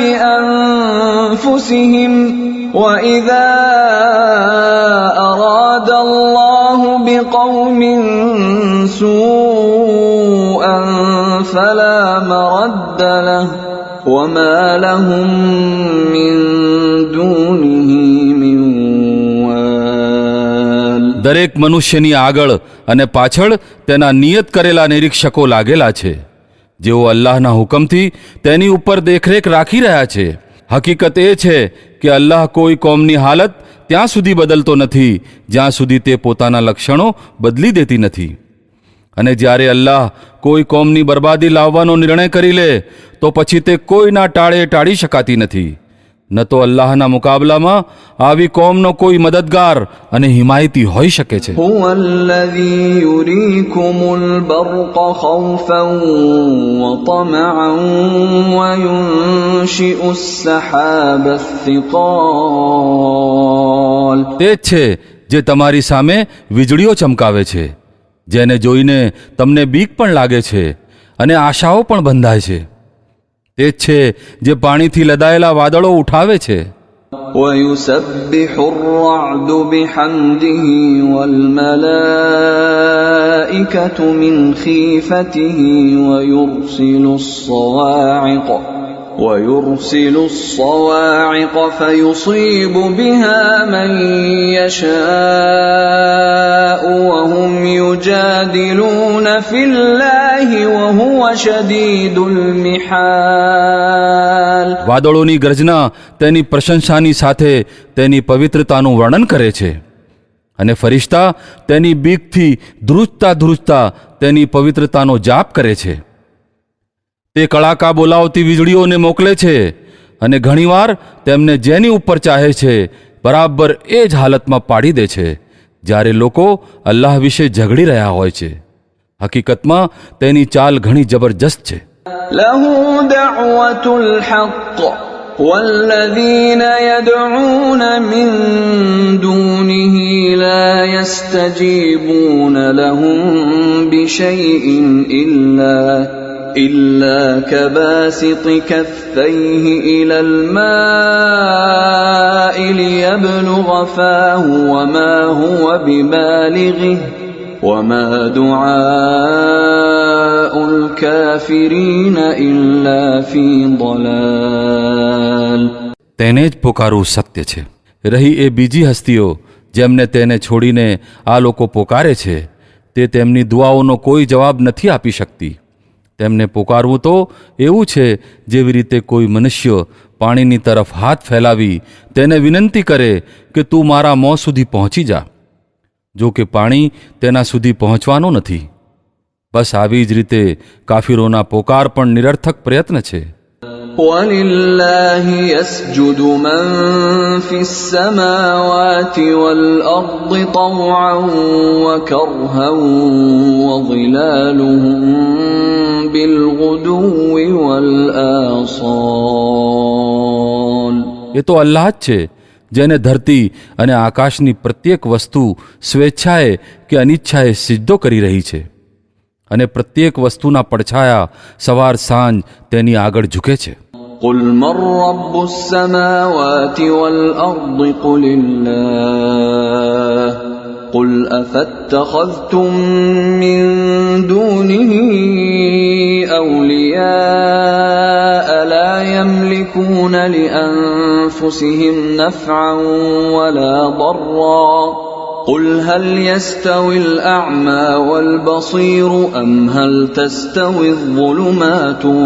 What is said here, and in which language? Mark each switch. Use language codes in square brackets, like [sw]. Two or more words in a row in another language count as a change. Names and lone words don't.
[ar] بأنفسهم وإذا أراد الله بقوم سوءا فلا مرد له وما لهم من دونه من وال. [gu] દરેક મનુષ્યની આગળ અને પાછળ તેના નિયત કરેલા નિરીક્ષકો લાગેલા છે, જેઓ અલ્લાહના હુકમથી તેની ઉપર દેખરેખ રાખી રહ્યા છે. હકીકત એ છે કે અલ્લાહ કોઈ કોમની હાલત ત્યાં સુધી બદલતો નથી જ્યાં સુધી તે પોતાના લક્ષણો બદલી દેતી નથી. અને જ્યારે અલ્લાહ કોઈ કોમની બરબાદી લાવવાનો નિર્ણય કરી લે તો પછી તે કોઈના ટાળે ટાળી શકાતી નથી. ન તો અલ્લાહના મુકાબલામાં આવી કોમનો કોઈ મદદગાર અને હિમાયતી હોઈ શકે છે. [ar] هو الذي يريكم البرق خوفا وطمعا وينشئ السحاب الثقال. [gu] તે જ છે જે તમારી સામે વીજળીઓ ચમકાવે છે, જેને જોઈને તમને બીક પણ લાગે છે અને આશાઓ પણ બંધાય છે. તે જ છે જે પાણીથી લદાયેલા વાદળો ઉઠાવે છે. [ar] ويسبح الرعد بحمده والملائكة من خيفته ويرسل الصواعق فيصيب بها من يشاء وهم يجادلون في الله وهو شديد المحال. [gu] વાદળોની ગર્જના તેની પ્રશંસાની સાથે તેની પવિત્રતાનું વર્ણન કરે છે, અને ફરિશ્તા તેની બીકથી ધ્રુજતા તેની પવિત્રતાનો જાપ કરે છે. તે કડાકા બોલાવતી વીજળીઓને મોકલે છે અને ઘણીવાર તેમને જેની ઉપર ચાહે છે બરાબર એ જ હાલતમાં પાડી દે છે જ્યારે લોકો અલ્લાહ વિશે ઝઘડી રહ્યા હોય છે. હકીકતમાં તેની ચાલ ઘણી જબરજસ્ત છે. [ar] له دعوة الحق والذين يدعون من دونه لا يستجيبون لهم بشيء إلا كباسط كفيه إلى الماء ليبلغ فاه وما هو ببالغه وما دعاء الكافرين إلا في ضلال. [gu] તેને જ પોકારવું સત્ય છે. રહી એ બીજી હસ્તીઓ જેમને તેને છોડીને આ લોકો પોકારે છે, તે તેમની દુઆઓનો કોઈ જવાબ નથી આપી શકતી. તેમને પોકારવું તો એવું છે જેવી રીતે કોઈ મનુષ્ય પાણીની તરફ હાથ ફેલાવી તેને વિનંતી કરે કે તું મારા મોં સુધી પહોંચી જા, જો કે પાણી તેના સુધી પહોંચવાનું નથી. બસ આવી જ રીતે કાફિરોના પોકાર પણ નિરર્થક પ્રયત્ન છે. [ar] وَلِلَّهِ يَسْجُدُ مَن فِي السَّمَاوَاتِ وَالْأَرْضِ طَوْعًا وَكَرْهًا وَظِلَالُهُم بِالْغُدُوِّ وَالْآصَالِ. [gu] એ તો અલ્લાહ જ છે જેને ધરતી અને આકાશની પ્રત્યેક વસ્તુ સ્વેચ્છાએ કે અનિચ્છાએ સિજદો કરી રહી છે, અને પ્રત્યેક વસ્તુના પડછાયા સવાર સાંજ તેની આગળ ઝૂકે છે. [ar] قُلْ مَنْ رَبُّ السَّمَاوَاتِ وَالْأَرْضِ قُلِ اللَّهُ قُلْ أَفَاتَّخَذْتُمْ مِنْ دُونِهِ أَوْلِيَاءَ لَا يَمْلِكُونَ لِأَنفُسِهِمْ نَفْعًا وَلَا ضَرًّا قُلْ هَلْ يَسْتَوِي الْأَعْمَى وَالْبَصِيرُ أَمْ هَلْ تَسْتَوِي الظُّلُمَاتُ